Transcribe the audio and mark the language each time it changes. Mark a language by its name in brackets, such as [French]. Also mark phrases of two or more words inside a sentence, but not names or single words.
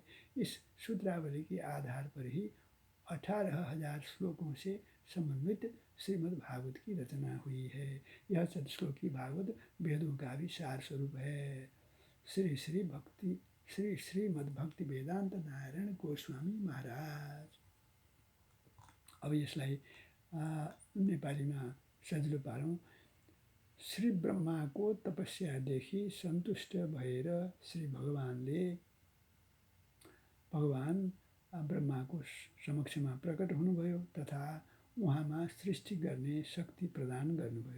[Hindi] इस सूत्रावली के आधार पर ही 18,000 श्लोकों से समन्वित श्रीमद्भागवत की रचना हुई है। यह चतुश्लोकी भागवत वेदों का भी सार स्वरूप है। श्रीमद्भक्ति वेदांत नारायण गोस्वामी महाराज। [Nepali] अब यसलाई नेपालीमा सजिलो पारौँ। श्री ब्रह्माको तपस्यादेखि सन्तुष्ट भएर श्री भगवान ब्रह्माको समक्षमा प्रकट हुनुभयो तथा उहाँमा सृष्टि गर्ने शक्ति प्रदान गर्नुभयो।